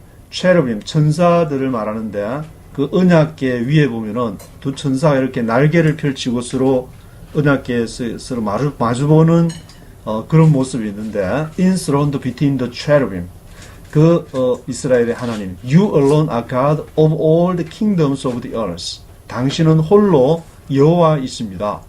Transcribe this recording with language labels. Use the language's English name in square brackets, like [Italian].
[Korean] cherubim, 천사들을 말하는데 그 언약궤 위에 보면은 두 천사가 이렇게 날개를 펼치고 서로 언약궤에 서로 마주보는 그런 모습이 있는데 [English] enthroned between the cherubim. [Korean] 이스라엘의 하나님, [English] You alone are God of all the kingdoms of the earth. [Korean] 당신은 홀로 여호와이십니다.